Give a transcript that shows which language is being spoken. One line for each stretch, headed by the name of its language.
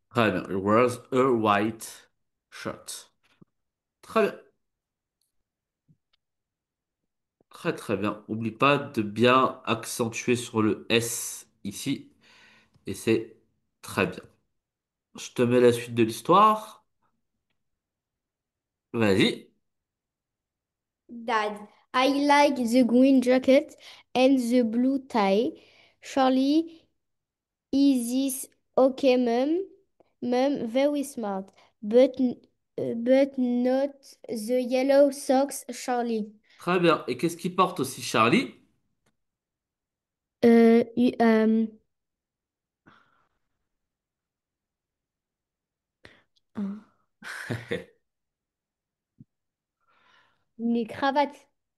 French: Très bien.
English: He wears a white shirt. Très bien.
French: Très très bien. Oublie pas de bien accentuer sur le S ici. Et c'est très bien. Je te mets la suite de l'histoire. Vas-y.
English: Dad, I like the green jacket and the blue tie. Charlie, is this okay, mum? Mum, very smart, but not the yellow socks, Charlie.
French: Très bien. Et qu'est-ce qu'il porte aussi Charlie? Euh, y- euh, une cravate.